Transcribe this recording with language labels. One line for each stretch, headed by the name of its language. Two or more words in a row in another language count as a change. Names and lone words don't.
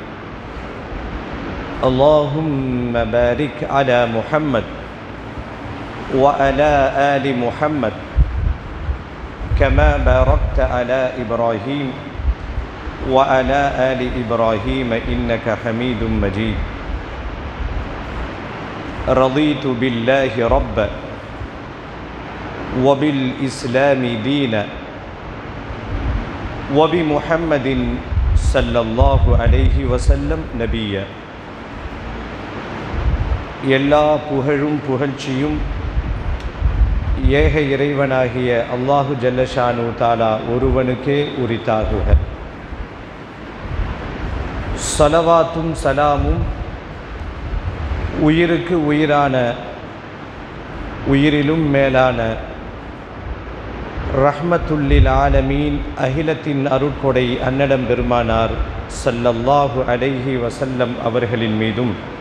Arabic: اللهم بارك على محمد وعلى آل محمد كما باركت على إبراهيم وعلى آل إبراهيم إنك حميد مجيد. رضيت بالله ربا وبالإسلام دينا وبمحمد صلى الله عليه وسلم نبيا.
Tamil: எல்லா புகழும் புகழ்ச்சியும் ஏக இறைவனாகிய
Arabic: الله جل شأنه تعالى
Tamil: ஒருவனுக்கே உரித்தாகுக. ஸலவாத்தும் சலாமும் உயிருக்கு உயிரான உயிரிலும் மேலான
Arabic: رحمة للعالمين
Tamil: அகிலத்தின் அருட்கொடை அன்னடம் பெருமானார்
Arabic: صلى الله عليه وسلم
Tamil: அவர்களின் மீதும்